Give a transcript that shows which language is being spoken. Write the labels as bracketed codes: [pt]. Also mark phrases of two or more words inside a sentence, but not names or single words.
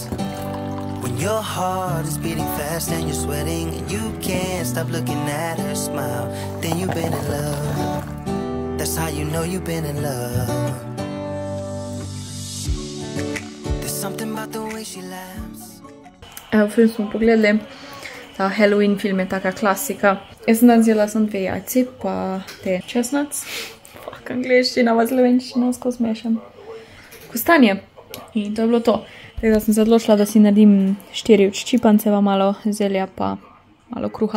[en] When your heart is beating fast and you're sweating and you can't stop looking at her smile, then you've been in love. That's how you know you've been in love. There's something about the way she laughs. [sl] Evo, film smo pogledali. Ta Halloween film je taka klasika. Jaz sem vzela sem 2 jajci, pa te česnac. Fuck, angliščina, pa slovenščina, skozi mešam. Kostanje. In to je bilo to. Tako da sem se odločila, da si naredim 4 oččipanceva, malo zelja, pa malo kruha.